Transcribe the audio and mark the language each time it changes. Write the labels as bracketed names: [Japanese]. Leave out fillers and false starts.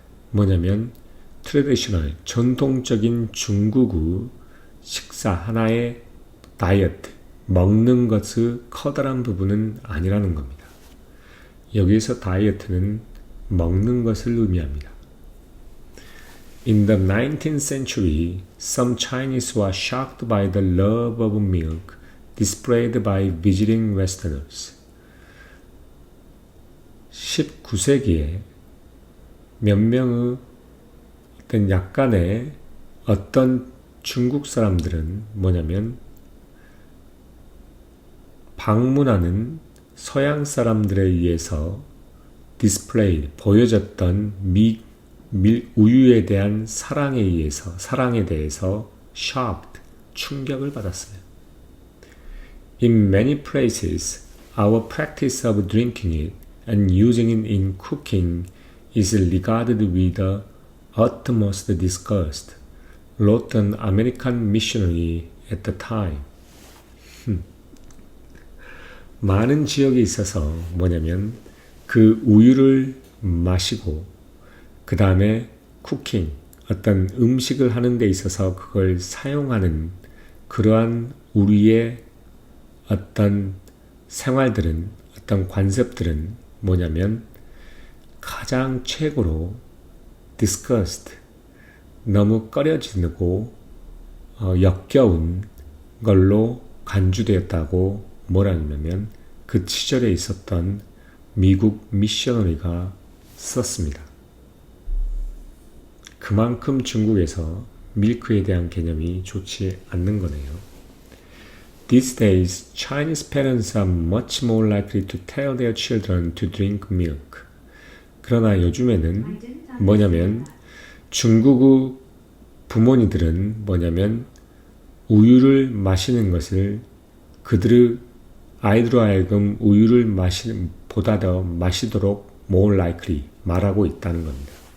[Korean] 뭐냐면 트레디셔널, 전통적인 중국의 식사 하나의 다이어트, 먹는 것의 커다란 부분은 아니라는 겁니다. 여기에서 다이어트는 먹는 것을 의미합니다. [English] In the 19th century, some Chinese were shocked by the love of milk displayed by visiting Westerners. [Korean] 19세기에 몇 명의 약간의 어떤 중국 사람들은 뭐냐면 방문하는 서양 사람들에 의해서 디스플레이, 보여졌던 우유에 대한 사랑에 대해서 shocked, 충격을 받았어요. [English] In many places, our practice of drinking it and using it in cooking is regarded with the utmost disgust, wrote an American missionary at the time. [Korean] 많은 지역에 있어서 뭐냐면 그 우유를 마시고 그 다음에 쿠킹, 어떤 음식을 하는 데 있어서 그걸 사용하는 그러한 우리의 어떤 생활들은, 어떤 관습들은 뭐냐면 가장 최고로 disgust, 너무 꺼려지고 역겨운 걸로 간주되었다고 뭐라냐면 그 시절에 있었던 미국 미셔너리가 썼습니다. 그만큼 중국에서 밀크에 대한 개념이 좋지 않는 거네요. [English] These days, Chinese parents are much more likely to tell their children to drink milk. [Korean] 그러나 요즘에는 뭐냐면 중국의 부모님들은 뭐냐면 우유를 마시는 것을 그들의 아이들로 하여금 우유를 보다 더 마시도록 [English] more likely [Korean] 말하고 있다는 겁니다.